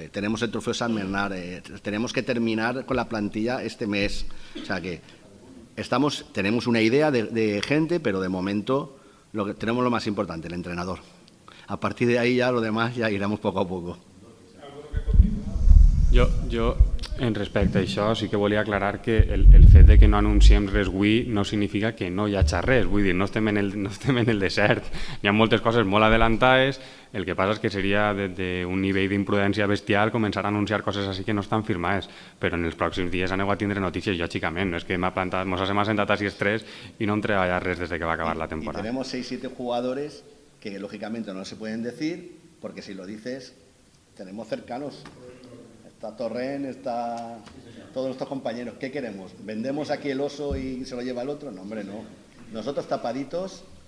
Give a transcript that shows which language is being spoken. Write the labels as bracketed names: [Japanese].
[Spanish] Tenemos el trofeo San Bernard, tenemos que terminar con la plantilla este mes. O sea que tenemos una idea de gente, pero de momento tenemos lo más importante, el entrenador. A partir de ahí ya lo demás ya iremos poco a poco. [Catalan] Jo, en respecte a això, sí que volia aclarar que el fet de que no anunciem res avui no significa que no hi hagi res, vull dir, no estem en el desert, hi ha moltes coses molt adelantades, el que passa és que seria d'un nivell d'imprudència bestial començar a anunciar coses així que no estan firmades, però en els pròxims dies aneu a tindre notícies, lògicament, no és que mos hem assentat a 6-3 i no hem treballat res des que va acabar la temporada. [Spanish] Y tenemos 6-7 jugadores que lógicamente no se pueden decir, porque si lo dices, tenemos cercanos. Está Torrent, está todos nuestros compañeros. ¿Qué queremos? ¿Vendemos aquí el oso y se lo lleva el otro? No, hombre, no. Nosotros tapaditos